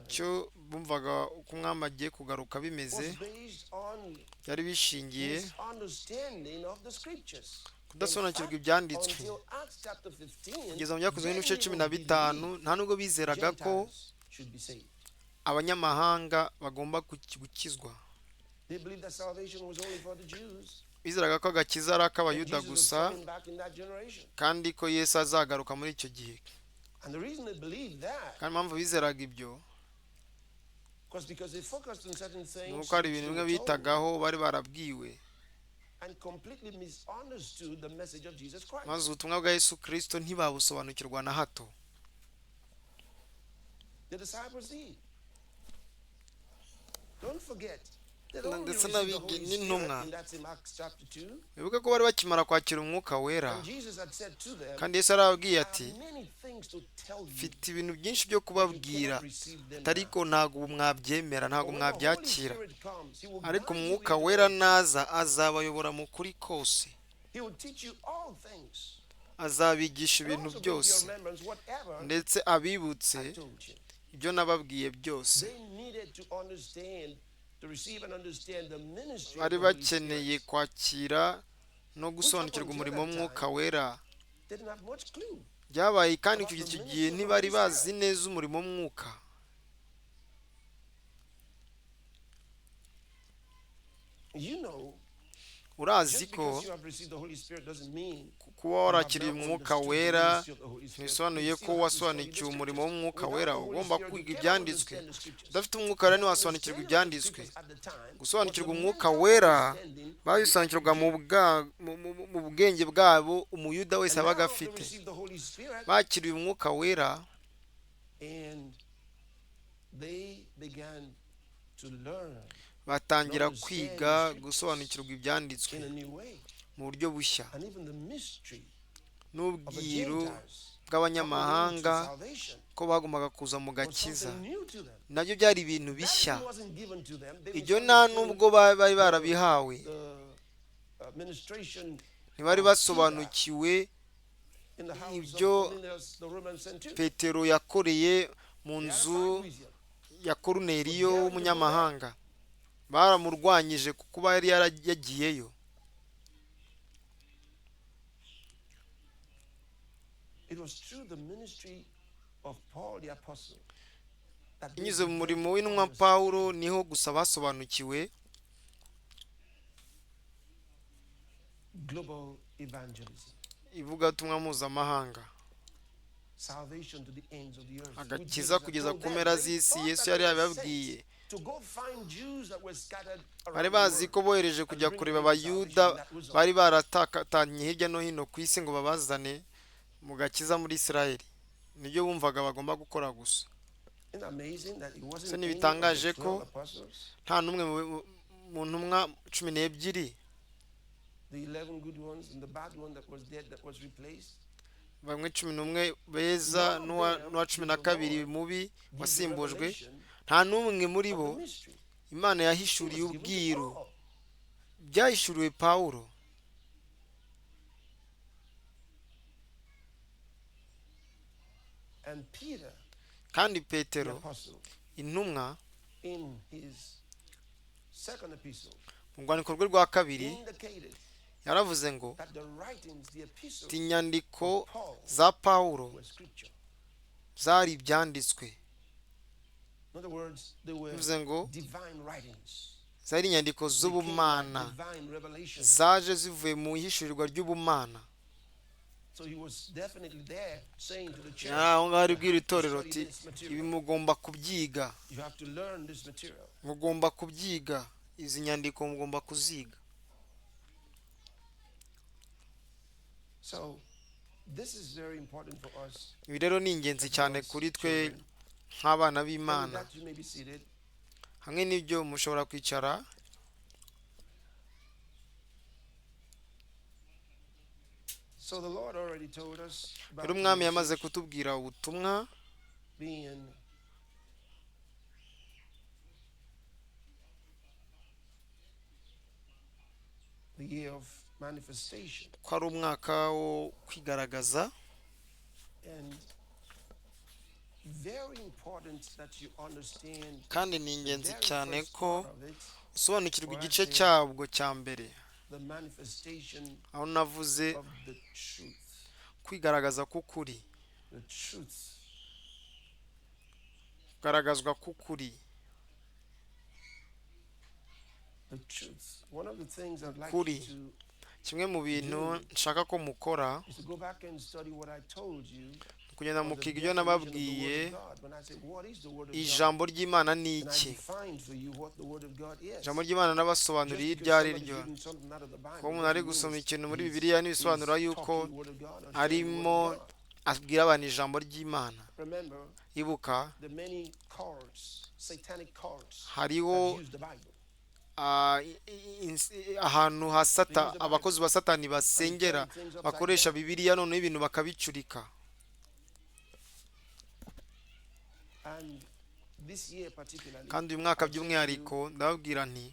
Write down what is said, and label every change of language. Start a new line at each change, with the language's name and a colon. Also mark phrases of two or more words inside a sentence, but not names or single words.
Kinyarwanda: icyo bumvaga uko umwami agiye kugaruka bimeze
English: was based on
Kinyarwanda: byari bishingiye
English: misunderstanding of the scriptures.
Kinyarwanda: kudasobanukirwa
English: In fact,
Kinyarwanda: ibyanditswe
English: until Acts chapter 15,
Kinyarwanda: kugeza mu byakozwe
English: they
Kinyarwanda: n'ibice
English: didn't 15 believe
Kinyarwanda: nta nubwo bizeraga ko
English: Gentiles should be saved.
Kinyarwanda: abanyamahanga bagomba gukizwa
English: They believed that salvation was only for the Jews.
Kinyarwanda: bizeraga ko agakiza ari
English: And
Kinyarwanda: ak'abayuda
English: Jesus was
Kinyarwanda: gusa
English: coming back in that generation.
Kinyarwanda: kandi ko Yesu azagaruka muri icyo gihe
English: And the reason they believed that
Kinyarwanda: kandi impamvu bizeraga ibyo
English: was because they focused on certain
Kinyarwanda: ni
English: things
Kinyarwanda: uko hari
English: which
Kinyarwanda: ibintu
English: they
Kinyarwanda: bimwe
English: were told,
Kinyarwanda: bitagaho bari barabwiwe
English: and completely misunderstood the message of Jesus Christ.
Kinyarwanda: maze ubutumwa bwa Yesu Kristo ntibabusobanukirwa na hato
English: The disciples did. Don't forget, they only
Kinyarwanda: ndetse
English: received the Holy
Kinyarwanda: n'intumwa
English: Spirit in that same Acts chapter 2.
Kinyarwanda: bivuga ko bari bakimara kwakira umwuka wera
English: And Jesus had said to them,
Kinyarwanda: kandi Yesu arababwiye
English: I
Kinyarwanda: ati
English: have many things to tell you.
Kinyarwanda: mfite ibintu byinshi byo
English: You
Kinyarwanda: kubabwira
English: cannot receive them now.
Kinyarwanda: ariko ntabwo ubu mwabyemera ntabwo
English: But when the Holy
Kinyarwanda: mwabyakira
English: Spirit comes, He will
Kinyarwanda: ariko
English: guide you
Kinyarwanda: umwuka
English: into
Kinyarwanda: wera
English: all truth.
Kinyarwanda: naza azabayobora mu kuri kose
English: He will teach you all things.
Kinyarwanda: azabigisha
English: And
Kinyarwanda: ibintu
English: also bring to your
Kinyarwanda: byose
English: remembrance whatever
Kinyarwanda: ndetse abibutse
English: I told you.
Kinyarwanda: ibyo nababwiye byose
English: They needed to understand, to receive and understand the ministry of
Kinyarwanda: bari
English: the Holy
Kinyarwanda: bakeneye
English: Spirit.
Kinyarwanda: kwakira no gusobanukirwa umurimo w'umwuka wera
English: They didn't have much clue.
Kinyarwanda: byabaye kandi icyo gihe ntibari bazi neza umurimo w'umwuka
English: You know,
Kinyarwanda: urazi
English: just
Kinyarwanda: ko
English: because you have received the Holy Spirit doesn't mean
Kinyarwanda: kuba warakiriye umwuka wera ntibisobanuye ko wasobanukiwe umurimo w'umwuka wera ugomba kwiga ibyanditswe udafite umwuka wera ntiwasobanukirwa ibyanditswe gusobanukirwa umwuka wera babisobanukirwaga mu bwenge bwabo umuyuda wese abaga afite bakiriye umwuka wera
English: and they began to learn
Kinyarwanda: batangira kwiga gusobanukirwa ibyanditswe
English: in a new way.
Kinyarwanda: mu buryo bushya
English: And even the mystery of the
Kinyarwanda: n'ubwiru
English: Gentiles
Kinyarwanda: bw'abanyamahanga
English: coming into salvation
Kinyarwanda: ko bagombaga kuza mu
English: was
Kinyarwanda: gakiza
English: something new to them.
Kinyarwanda: nabyo byari ibintu bishya
English: That wasn't given to them. They
Kinyarwanda: ibyo
English: were
Kinyarwanda: nta
English: trying to
Kinyarwanda: nubwo bari barabihawe
English: the administration
Kinyarwanda: ntibari basobanukiwe
English: in the house
Kinyarwanda: ibyo
English: of Cornelius, the Roman centurion.
Kinyarwanda: petero yakoreye mu
English: They had
Kinyarwanda: nzu
English: side with him.
Kinyarwanda: ya koruneliyo w'umunyamahanga baramurwanyije kuba yari yagiyeyo
English: It was through the ministry of Paul the apostle that they
Kinyarwanda: binyuze mu
English: began
Kinyarwanda: murimo
English: to
Kinyarwanda: w'intumwa
English: understand
Kinyarwanda: pawulo niho gusa basobanukiwe
English: global evangelism,
Kinyarwanda: ivugabutumwa mpuzamahanga
English: salvation to the ends of the earth.
Kinyarwanda: agakiza
English: Which Jesus had
Kinyarwanda: kugeza
English: told
Kinyarwanda: ku
English: them.
Kinyarwanda: mpera
English: They
Kinyarwanda: z'isi
English: thought
Kinyarwanda: yesu
English: that
Kinyarwanda: yari
English: they were
Kinyarwanda: yabibabwiye
English: sent to go find Jews that were scattered
Kinyarwanda: bari
English: around the
Kinyarwanda: bazi
English: world.
Kinyarwanda: ko bohereje kujya kureba abayuda bari baratatanye hirya no hino ku isi ngo babazane mu gakiza muri isirayeli nibyo bumvaga bagomba gukora gusa
English: Isn't it amazing that it wasn't
Kinyarwanda: Se
English: any of
Kinyarwanda: ntibitangaje
English: the
Kinyarwanda: ko
English: 12 apostles,
Kinyarwanda: nta n'umwe mu ntumwa 12
English: the 11 good ones and the bad one that was dead that was replaced?
Kinyarwanda: bamwe 11 beza n'uwa 12 mubi
English: Give the
Kinyarwanda: wasimbujwe
English: revelation
Kinyarwanda: nta n'umwe muri
English: of
Kinyarwanda: bo
English: the mystery.
Kinyarwanda: imana
English: It
Kinyarwanda: yahishuriye
English: was given to
Kinyarwanda: ubwiru
English: Paul.
Kinyarwanda: byahishuriwe pawulo
English: And Peter,
Kinyarwanda: kandi
English: the
Kinyarwanda: petero
English: apostle,
Kinyarwanda: intumwa
English: in his second epistle,
Kinyarwanda: mu rwandiko rwe rwa kabiri
English: indicated
Kinyarwanda: yaravuze ngo
English: that the writings, the epistles
Kinyarwanda: inyandiko
English: of Paul
Kinyarwanda: za pawulo
English: were scripture.
Kinyarwanda: zari ibyanditswe
English: In other words, they were
Kinyarwanda: bivuze ngo
English: divine writings.
Kinyarwanda: zari inyandiko
English: They came
Kinyarwanda: z'ubumana
English: by divine revelation.
Kinyarwanda: zaje zivuye mu ihishurirwa ry'ubumana
English: So he was definitely there saying to the church,
Kinyarwanda: aho ngaho ari bwira
English: "You have to
Kinyarwanda: itorero
English: study
Kinyarwanda: ati
English: this
Kinyarwanda: ibi
English: material.
Kinyarwanda: mugomba kubyiga
English: You have to learn this material."
Kinyarwanda: mugomba kubyiga izi nyandiko mugomba kuziga
English: So this is very important for us
Kinyarwanda: ibi rero ni ingenzi cyane kuri twe nk'abana
English: And with
Kinyarwanda: b'Imana.
English: that, you may be seated.
Kinyarwanda: Hamwe n'ibyo mushobora kwicara.
English: So the Lord already told us about
Kinyarwanda: Rero
English: the
Kinyarwanda: umwami yamaze
English: message
Kinyarwanda: kutubwira ubutumwa
English: being the year of manifestation.
Kinyarwanda: ko ari umwaka wo kwigaragaza,
English: And very important that you understand
Kinyarwanda: kandi ni
English: the
Kinyarwanda: ingenzi
English: very
Kinyarwanda: cyane
English: first
Kinyarwanda: ko
English: part of it,
Kinyarwanda: usobanukirwa igice cyabwo cya mbere,
English: the manifestation
Kinyarwanda: aho navuze
English: of the truth.
Kinyarwanda: kwigaragaza k'ukuri,
English: The truth. kugaragazwa k'ukuri. The truth. One of the things I'd like
Kinyarwanda: Kuri.
English: you to
Kinyarwanda: Kimwe mu bintu nshaka ko mukora
English: is to go back and study what I told you.
Kinyarwanda: kugenda
English: of the
Kinyarwanda: mukiga ibyo
English: definition of the
Kinyarwanda: nababwiye.
English: Word of God. When I say, what is the Word of God?
Kinyarwanda: Ijambo ry'Imana ni
English: And I
Kinyarwanda: iki?
English: defined for you what the Word of God is.
Kinyarwanda: Ijambo ry'Imana nabasobanuriye
English: Just
Kinyarwanda: iryo ari
English: because
Kinyarwanda: ryo.
English: somebody's reading something out of the Bible
Kinyarwanda: Kuba umuntu ari
English: doesn't
Kinyarwanda: gusoma
English: mean
Kinyarwanda: ikintu muri
English: he's-
Kinyarwanda: Bibiliya ntibisobanura
English: he's
Kinyarwanda: yuko
English: talking Word of God or sharing the Word
Kinyarwanda: arimo
English: of God.
Kinyarwanda: abwira abantu ijambo ry'Imana.
English: Remember
Kinyarwanda: Ibuka
English: the many cults, satanic cults
Kinyarwanda: hariho
English: that use the Bible.
Kinyarwanda: ahantu abakozi ba Satani basengera bakoresha Bibiliya noneho ibintu bakabicurika.
English: And this year particularly,
Kinyarwanda: Kandi uyu mwaka by'umwihariko ndababwira nti